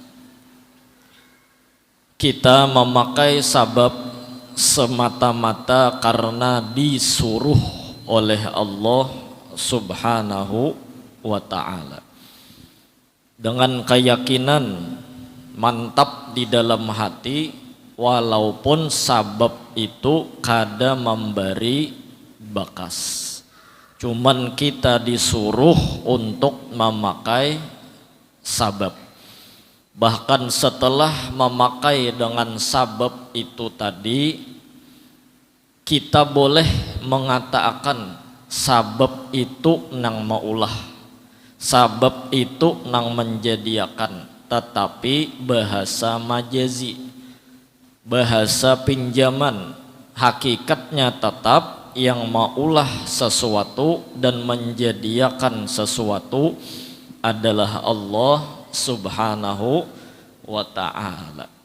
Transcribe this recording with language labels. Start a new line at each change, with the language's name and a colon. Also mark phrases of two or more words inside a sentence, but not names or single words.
Banjar: Kita memakai sabab semata-mata karena disuruh oleh Allah
Arabic: سبحانه وتعالى,
Banjar: dengan keyakinan mantap di dalam hati, walaupun sabab itu kada memberi bakas, cuman kita disuruh untuk memakai sabab. Bahkan setelah memakai dengan sabab itu tadi, kita boleh mengatakan sabab itu nang maulah, sabab itu nang menjadiakan, tetapi bahasa majazi, bahasa pinjaman. Hakikatnya tetap yang maulah sesuatu dan menjadiakan sesuatu adalah Allah
Arabic: سبحانه وتعالى.